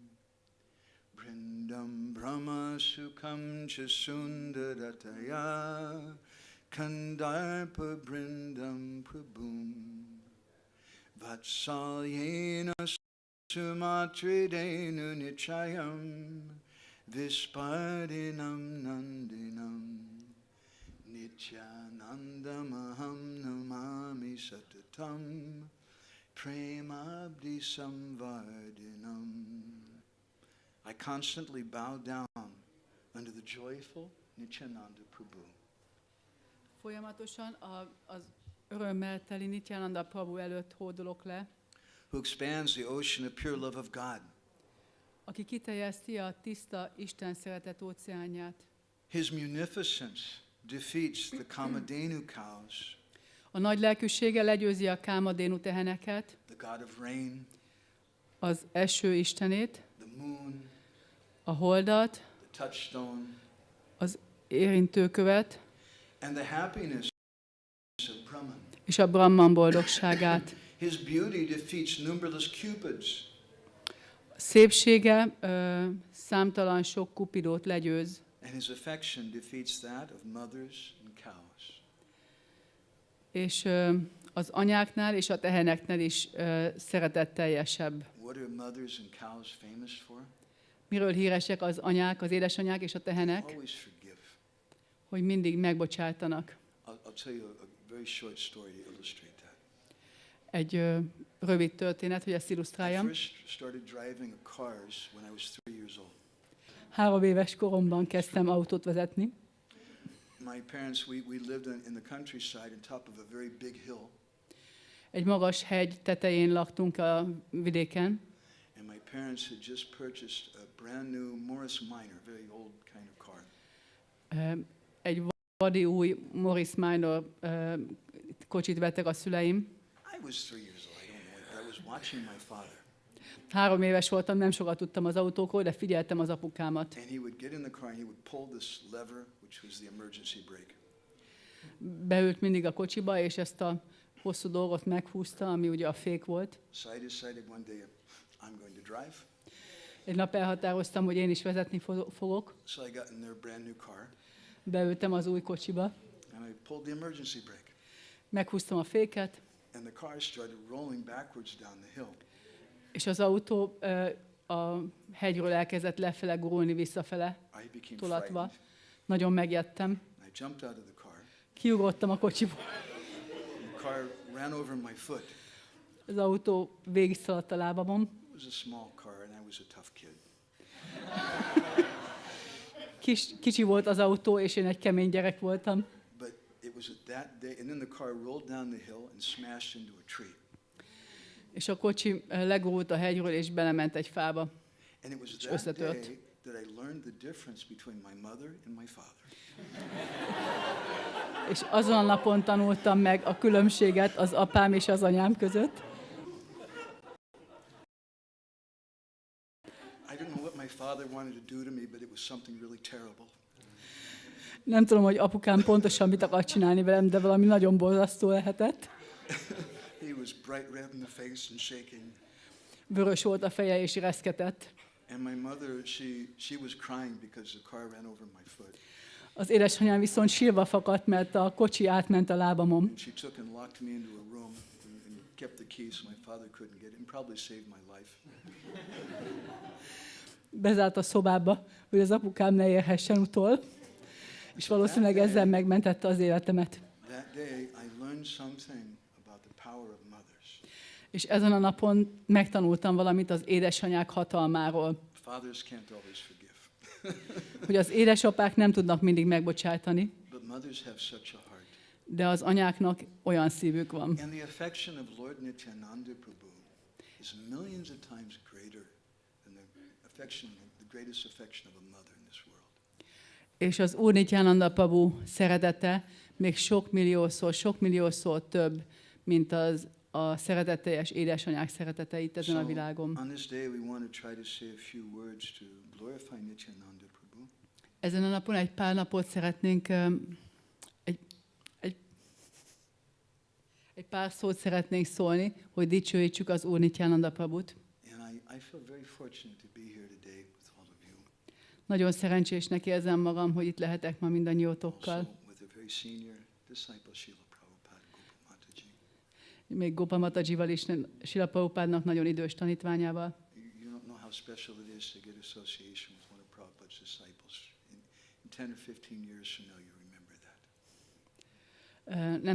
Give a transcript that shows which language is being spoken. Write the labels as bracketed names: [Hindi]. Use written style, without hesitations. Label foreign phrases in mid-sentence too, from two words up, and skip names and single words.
[Sanskrit] ब्रिन्दम् ब्रह्म सुखम् चसुन्दरतय कन्दर्प ब्रिन्दम् प्रभुम् वात्सल्येन सुमात्रिदेनु निचयम् विस्पदिनम् नन्दिनम् नित्यानन्दमहम् नमामि सततम् प्रेमाब्दि संवर्दिनम्. [English] I constantly bow down under the joyful Nityananda Prabhu. [Hungarian] Folyamatosan az örömmel teli Nityananda Prabhu előtt hódolok le, [English] Who expands the ocean of pure love of God. [Hungarian] aki kiterjeszti a tiszta Isten szeretet óceánját. [English] His munificence defeats the Kamadhenu cows, [Hungarian] A nagy lelkűsége legyőzi a Kámadénu teheneket, [English] the god of rain, [Hungarian] az eső istenét, [English] the moon, [Hungarian] a holdat, [English] the touchstone, [Hungarian] az érintőkövet, [English] and the happiness of Brahman. [Hungarian] és a Brahman boldogságát. [English] His beauty defeats numberless cupids, [Hungarian] Szépsége számtalan sok kupidót legyőz, [English] and his affection defeats that of mothers and cows. [Hungarian] és az anyáknál és a teheneknél is szeretetteljesebb. [English] What are mothers and cows famous for? [Hungarian] Miről híresek az anyák, az édesanyák és a tehenek? [English] Always forgive. [Hungarian] Hogy mindig megbocsájtanak. [English] I'll tell you a very short story to illustrate that. [Hungarian] Egy rövid történet, hogy ezt [English] I [Hungarian] illusztráljam. [English] first started driving cars when I was 3 years old. [Hungarian] 3 éves koromban kezdtem autót vezetni. [English] My parents, we lived in the countryside on top of a very big hill. [Hungarian] Egy magas hegy tetején laktunk a vidéken, [English] And my parents had just purchased a brand new Morris Minor, very old kind of car. [Hungarian] egy vadi új Morris Minor kocsit vettek a szüleim. [English] I was 3 years old. I don't know. I was watching my father. [Hungarian] 3 éves voltam, nem sokat tudtam az autókról, de figyeltem az apukámat. [English] And he would get in the car and he would pull this lever, which was the emergency brake. [Hungarian] Beült mindig a kocsiba, és ezt a hosszú dolgot meghúzta, ami ugye a fék volt. [English] So I decided one day I'm going to drive. [Hungarian] Egy nap elhatároztam, hogy én is vezetni fogok. [English] So I got in their brand new car [Hungarian] Beültem az új kocsiba, [English] and I pulled the emergency brake. [Hungarian] meghúztam a féket, [English] And the car started rolling backwards down the hill. [Hungarian] és az autó a hegyről elkezdett lefele gurulni visszafele, [English] I became [Hungarian] tolatva. [English] frightened. [Hungarian] Nagyon megjettem. [English] I jumped out of the car. [Hungarian] Kiugrottam a kocsiból. [English] The car ran over my foot. [Hungarian] Az autó végigszaladt a lábamon. [English] It was a small car and I was a tough kid. [Hungarian] Kicsi volt az autó, és én egy kemény gyerek voltam. [English] But it was at that day, and then the car rolled down the hill and smashed into a tree. [Hungarian] És a kocsi legurult a hegyről, és belement egy fába. [English] And it was [Hungarian] És [English] that [Hungarian] összetört. [English] day that I learned the difference between my mother and my father. [Hungarian] És azon a napon tanultam meg a különbséget az apám és az anyám között. [English] I don't know what my father wanted to do to me, but it was something really terrible. [Hungarian] Nem tudom, hogy apukám pontosan mit akart csinálni velem, de valami nagyon borzasztó lehetett. [English] He was bright red in the face and shaking. [Hungarian] Vörös volt a feje, és reszketett. [English] And my mother, she was crying because the car ran over my foot. [Hungarian] Az édesanyám viszont sírva fakadt, mert a kocsi átment a lábamon. [English] And she took and locked me into a room and kept the keys so my father couldn't get it and probably saved my life. [Hungarian] Bezárt a szobába, hogy az apukám ne érhessen utol, és valószínűleg ezzel megmentette az életemet. [English] That day I learned something about the power of mothers. [Hungarian] És ezen a napon megtanultam valamit az édesanyák hatalmáról, [English] Fathers can't always forgive. [Hungarian] hogy az édesapák nem tudnak mindig megbocsátani, [English] But mothers have such a heart. [Hungarian] de az anyáknak olyan szívük van. [English] And the affection of Lord Nityananda Prabhu is millions of times greater than the greatest affection of a mother in this world. [Hungarian] És az Úr Nityananda Prabhu szeretete még sok milliószor több, mint a szeretetteljes édesanyák szeretete itt ezen a világon. [English] On this day we want to try to say a few words to glorify Nityananda Prabhu. [Hungarian] Ezen a napon egy pár napot szeretnénk, egy pár szót szeretnénk szólni, hogy dicsőítsük az Úr Nityananda Prabhut. [English] And I feel very fortunate to be here today with all of you. [Hungarian] Nagyon szerencsésnek érzem magam, hogy itt lehetek ma mindannyiótokkal. [English] Also with a very senior disciple, Srila Prabhupada, Gopa Mataji. [Hungarian] Még Gopa Matajival is, Srila Prabhupádnak nagyon idős tanítványával. [English] You don't know how special it is to get association with one of Prabhupada's disciples. In 10 or 15 years from now, you remember that.